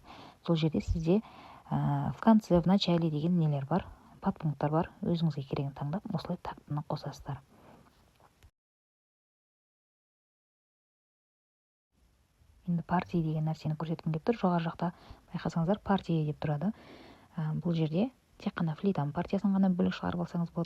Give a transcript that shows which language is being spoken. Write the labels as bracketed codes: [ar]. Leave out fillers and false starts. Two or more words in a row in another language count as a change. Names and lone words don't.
[kk] Сол жерде сізде [ru] в конце, в начале [kk] деген нелер бар, подпункттар бар. Өзіңізге керегін таңдап, осылай тактыны қосасыздар. Енді партия деген нәрсені көрсеткім келіп тұр. Жоғары жақта байқасаңыздар, партия деп тұрады. Бұл жерде тек қана флейтаның партиясын ғана бөлек шығарып алсаңыз болады.